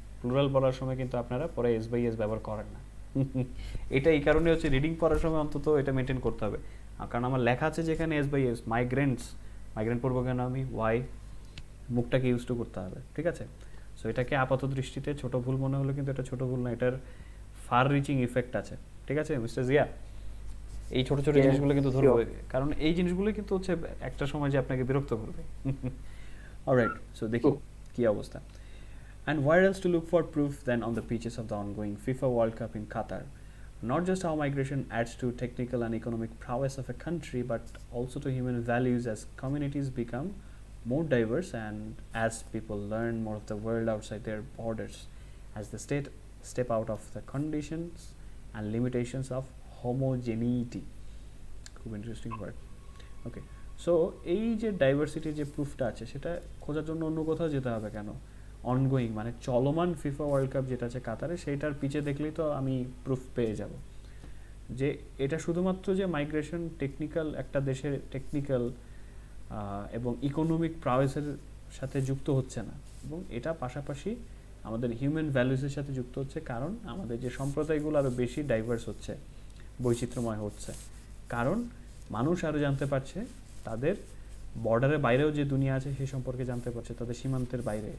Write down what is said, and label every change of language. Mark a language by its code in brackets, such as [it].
[bn] Plural বলার সময় কিন্তু আপনারা পরে এস বাই এস ব্যবহার করেন না। এটা এই কারণে হচ্ছে রিডিং পড়ার সময় অন্তত এটা মেনটেন করতে হবে, কারণ আমার লেখা আছে যেখানে এস বাই এস, মাইগ্রেন্ট পড়বো কেন আমি, ওয়াই, মুখটাকে ইউজ টু করতে হবে, ঠিক আছে? সো এটাকে আপাত দৃষ্টিতে ছোট ভুল মনে হলো, কিন্তু এটা ছোট ভুল না, এটার ফার রিচিং ইফেক্ট আছে, ঠিক আছে মিস্টার জিয়া? এই ছোট ছোট জিনিসগুলো কিন্তু ধরবো, কারণ এই জিনিসগুলো কিন্তু হচ্ছে একটা সময় যে আপনাকে বিরক্ত করবে। অলরাইট, সো দেখি কি অবস্থা। [en] And where else to look for proof than on the pitches of the ongoing FIFA World Cup in Qatar? Not just how migration adds to technical and economic prowess of a country, but also to human values as communities become more diverse and as people learn more of the world outside their borders, as the state step out of the conditions and limitations of homogeneity. খুব interesting word. [bn] ওকে, so এই যে ডাইভার্সিটির যে প্রুফটা আছে সেটা খোঁজার জন্য অন্য কোথাও যেতে হবে কেন? অনগোয়িং মানে চলমান ফিফা ওয়ার্ল্ড কাপ যেটা আছে কাতারে, সেইটার পিছে দেখলেই তো আমি প্রুফ পেয়ে যাব যে এটা শুধুমাত্র যে মাইগ্রেশন টেকনিক্যাল, একটা দেশের টেকনিক্যাল এবং ইকোনমিক প্রাওয়েসের সাথে যুক্ত হচ্ছে না, এবং এটা পাশাপাশি আমাদের হিউম্যান ভ্যালুসের সাথে যুক্ত হচ্ছে, কারণ আমাদের যে সম্প্রদায়গুলো আরও বেশি ডাইভার্স হচ্ছে, বৈচিত্র্যময় হচ্ছে, কারণ মানুষ আরও জানতে পারছে তাদের বর্ডারের বাইরেও যে দুনিয়া আছে সেই সম্পর্কে জানতে পারছে, তাদের সীমান্তের বাইরে।